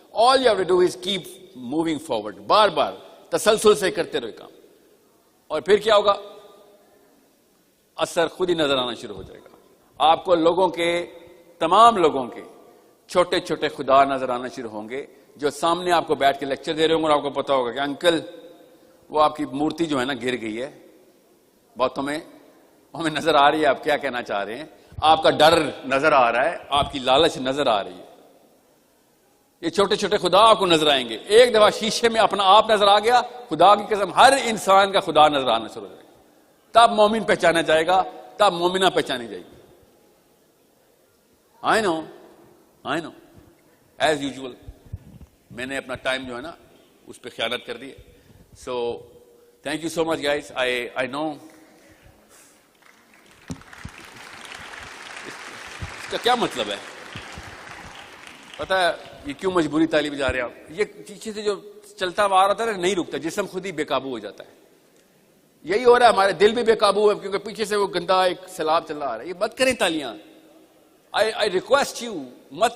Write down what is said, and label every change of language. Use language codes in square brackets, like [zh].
[en] All you have to do is keep moving forward. [ur] بار بار تسلسل سے کرتے رہے کام, اور پھر کیا ہوگا, اثر خود ہی نظر آنا شروع ہو جائے گا. آپ کو تمام لوگوں کے چھوٹے چھوٹے خدا نظر آنا شروع ہوں گے, جو سامنے آپ کو بیٹھ کے لیکچر دے رہے ہوں گے, اور آپ کو پتا ہوگا کہ انکل وہ آپ کی مورتی جو ہے نا گر گئی ہے, باتوں میں ہمیں نظر آ رہی ہے آپ کیا کہنا چاہ رہے ہیں, آپ کا ڈر نظر آ رہا ہے, آپ کی لالچ نظر آ رہی ہے. یہ چھوٹے چھوٹے خدا آپ کو نظر آئیں گے. ایک دفعہ شیشے میں اپنا آپ نظر آ گیا, خدا کی قسم ہر انسان کا خدا نظر آنا شروع ہو جائے گا. تب مومن پہچانا جائے گا, تب مومنہ پہچانی جائے گی. [en] I know as usual [ur] میں نے اپنا ٹائم جو ہے نا اس پہ خیانت کر دی. [en] So thank you so much guys. I know [ur] اس کا کیا مطلب ہے, پتا ہے یہ کیوں مجبوری طالب جا رہے ہیں آپ. یہ پیچھے سے جو چلتا ہوا آ رہا تھا نہیں رکتا, جسم خود ہی بے قابو ہو جاتا ہے. یہی ہو رہا ہے, ہمارے دل بھی بے قابو ہے کیونکہ پیچھے سے وہ گندا ایک سیلاب چل رہا ہے. یہ مت کریں تالیاں, [en] I request you, [ur] مت.